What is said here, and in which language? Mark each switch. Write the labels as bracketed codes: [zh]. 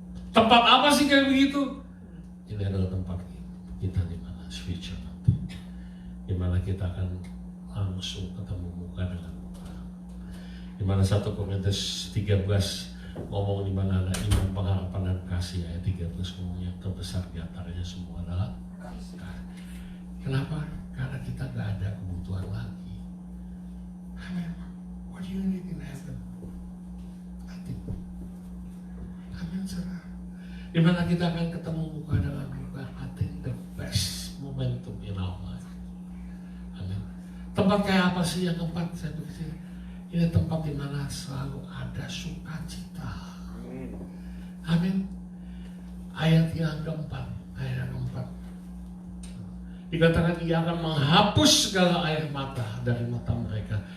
[id] Tempat apa sih kayak begitu? Ini adalah tempat kita di mana future nanti, di mana kita akan langsung ketemu muka dengan muka. Di mana 1 Korintus 13 ngomong di mana ada iman, pengharapan dan kasih. Ayat 13 ngomong yang terbesar di antaranya semua adalah kasih. Kenapa? Karena kita gak ada kebutuhan lagi. Amin. [en] What do you need in heaven? Nothing. [id] Amin, saudara. Di mana kita akan ketemu muka dengan muka. [en] I think the best momentum in our life. [id] Amin. Tempat kayak apa sih yang keempat? Saya pikir ini tempat di mana selalu ada sukacita. Amin. Ayat yang keempat. Dikatakan ia akan menghapus segala air mata dari mata mereka.